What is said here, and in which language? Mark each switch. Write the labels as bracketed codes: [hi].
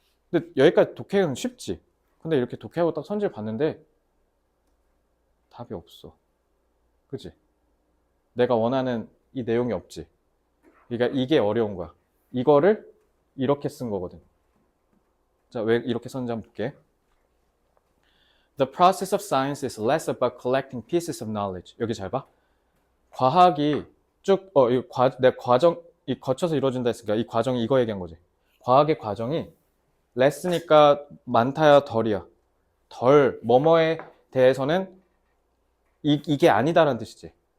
[ko] 근데 여기까지 독해는 쉽지. 근데 이렇게 독해하고 딱 선지를 봤는데 답이 없어. 그지? 내가 원하는 이 내용이 없지. 그러니까 이게 어려운 거야. 이거를 이렇게 쓴 거거든. 자, 왜 이렇게 썼는지 한번 볼게. [en] The process of science is less about collecting pieces of knowledge. [ko] 여기 잘 봐. 과학이 쭉, 내 과정, 거쳐서 이루어진다 했으니까 이 과정이 이거 얘기한 거지. 과학의 과정이 less니까 많다야 덜이야. 덜, 뭐뭐에 대해서는 이게 아니다라는 뜻이지.